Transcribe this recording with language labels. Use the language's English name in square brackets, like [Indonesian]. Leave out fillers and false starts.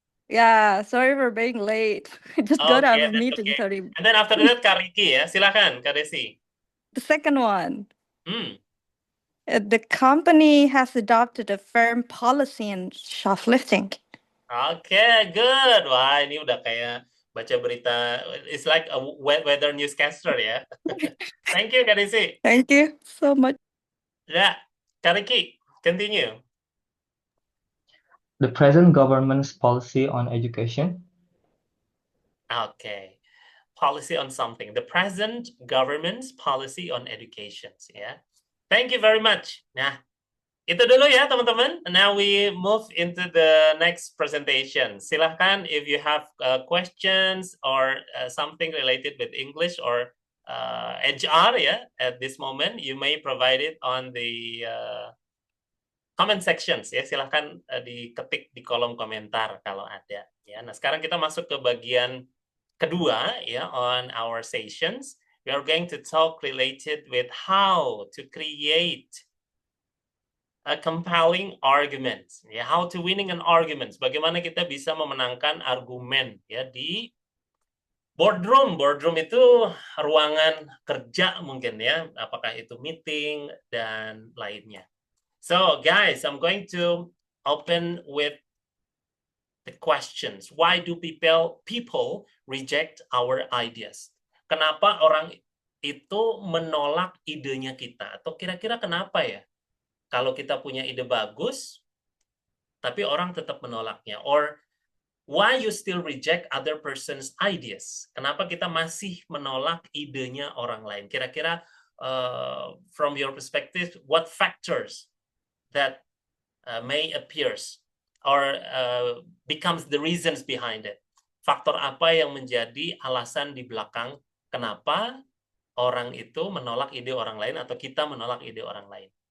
[English] Yeah, sorry for being late. I just got out of that's meeting. okay. Sorry. And then after that Kak Riki ya. Silakan Kak Desi. The second one. The company has adopted a firm policy in shoplifting. Okay, good. [Indonesian] Wah, ini udah kayak baca berita. [English] It's like a weather newscaster ya. Thank you Kak Desi. Thank you so much. Ya, Kak Riki, continue. The present government's policy on education. Okay. Policy on something. The present government's policy on education. Ya. Thank you very much. [Indonesian] Nah, itu dulu ya teman-teman. [English] Now we move into the next presentation. Silahkan if you have questions or something related with English or HR ya, at this moment you may provide it on the comment sections ya. [Indonesian] Silahkan diketik di kolom komentar kalau ada ya. Nah, sekarang kita masuk ke bagian kedua ya [English] on our sessions. We are going to talk related with how to create a compelling argument. Ya, how to winning an argument. [Indonesian] Bagaimana kita bisa memenangkan argumen ya di boardroom. Boardroom itu ruangan kerja mungkin ya, apakah itu meeting dan lainnya. [English] So guys, I'm going to open with the questions. Why do people reject our ideas? [Indonesian] Kenapa orang itu menolak idenya kita? Atau kira-kira kenapa ya? Kalau kita punya ide bagus, tapi orang tetap menolaknya. [English] Or why you still reject other person's ideas? [Indonesian] Kenapa kita masih menolak idenya orang lain? [English] Kira-kira from your perspective, what factors that may appears or becomes the reasons behind it? [Indonesian] Faktor apa yang menjadi alasan di belakang kenapa orang itu menolak ide orang lain atau kita menolak ide orang lain?